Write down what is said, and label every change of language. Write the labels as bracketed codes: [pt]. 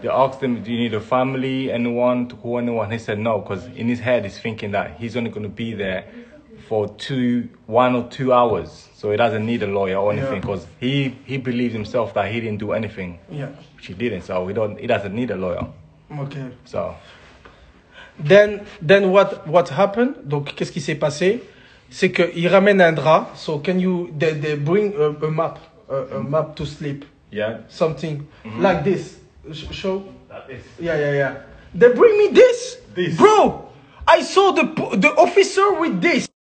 [en] They asked him, do you need a family, anyone to call anyone? He said no, because in his head he's thinking that he's only gonna be there for 1 or 2 hours, so he doesn't need a lawyer or anything, because he believes himself that he didn't do anything, which he didn't. So he doesn't need a lawyer. Okay. So then what happened? [fr] Donc qu'est-ce qui s'est passé? C'est que il ramène un drap. [en] So can you they bring a map to sleep? yeah, Something like this. Show. Like this. Yeah. They bring me this. This. Bro, I saw the officer with this.